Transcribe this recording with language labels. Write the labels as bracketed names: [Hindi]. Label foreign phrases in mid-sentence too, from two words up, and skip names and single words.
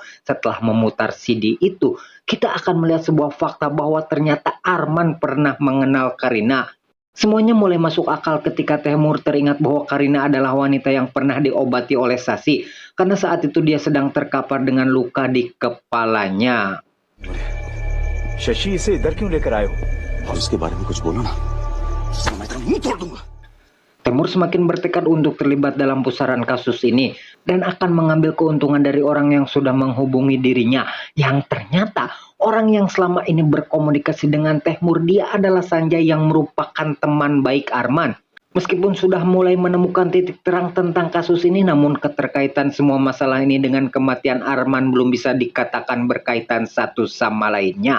[Indonesian] Setelah memutar CD itu, kita akan melihat sebuah fakta bahwa ternyata Arman pernah mengenal Karina. Semuanya mulai masuk akal ketika Temur teringat bahwa Karina adalah wanita yang pernah diobati oleh Sasi, karena saat itu dia sedang terkapar dengan luka di kepalanya. [Hindi] शशि इसे इधर क्यों लेकर आए हो? और उसके बारे में कुछ बोलो ना, मैं तेरा मुंह तोड़ दूंगा। [Indonesian] Temur semakin bertekad untuk terlibat dalam pusaran kasus ini dan akan mengambil keuntungan dari orang yang sudah menghubungi dirinya, yang ternyata orang yang selama ini berkomunikasi dengan Temur dia adalah Sanjay yang merupakan teman baik Arman. Meskipun sudah mulai menemukan titik terang tentang kasus ini, namun keterkaitan semua masalah ini dengan kematian Arman belum bisa dikatakan berkaitan satu sama lainnya.